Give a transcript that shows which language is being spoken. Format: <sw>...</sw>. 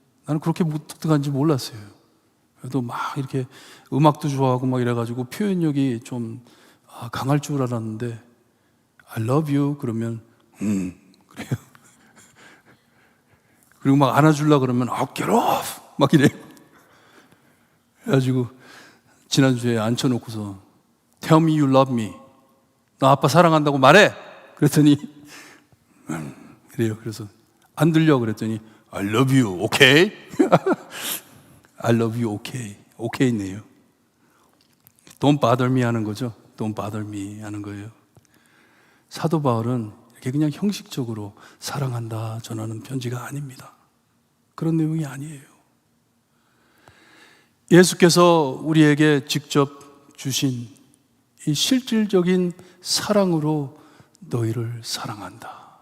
<ko>나는 그렇게 무뚝뚝한지 몰랐어요. 그래도 막 이렇게 음악도 좋아하고 막 이래가지고 표현력이 좀 강할 줄 알았는데 I love you 그러면 그래요. 그리고 막 안아주려고 그러면 get off 막 이래요.</ko> <en>그래가지고 지난주에 앉혀놓고서 Tell me you love me.</en> <ko>너 아빠 사랑한다고 말해. 그랬더니 그래요. 그래서 안 들려 그랬더니 I love you, okay?</ko> <en>I love you, okay. okay네요. Don't bother me 하는 거죠. Don't bother me 하는 거예요.</en> <ko>사도 바울은 이렇게 그냥 형식적으로 사랑한다 전하는 편지가 아닙니다. 그런 내용이 아니에요. 예수께서 우리에게 직접 주신 이 실질적인 사랑으로 너희를 사랑한다.</ko>